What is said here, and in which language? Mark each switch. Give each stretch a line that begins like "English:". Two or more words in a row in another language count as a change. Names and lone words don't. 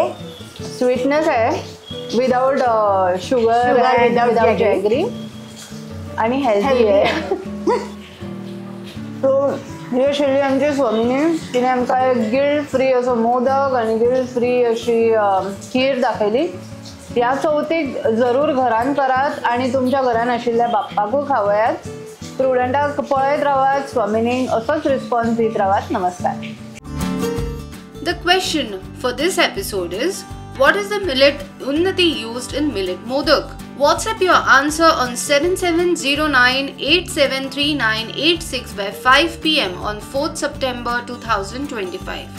Marathi: स्वीटनेस आहे
English: without sugar, without jaggery
Marathi: आणि हेल्दी आहे.
Konkani: सो ही शिल्ली आमची स्वामीने, तिने आमका एक
English: guilt free
Konkani: असं मोदक आणि
English: guilt free
Konkani: अशी खीर दाखवली. या चवथीक जरूर घरान करात आणि तुमच्या घरान आशिल्ल्या बाप्पाकू खावयात. प्रुडंटाक पळयत रावात, स्वामिनीक असोच रिस्पॉन्स दीत रावात. नमस्कार.
English: The question for this episode is, what is the millet Unnati used in millet modak? WhatsApp your answer on 7709873986 by 5 p.m. on 4th September 2025.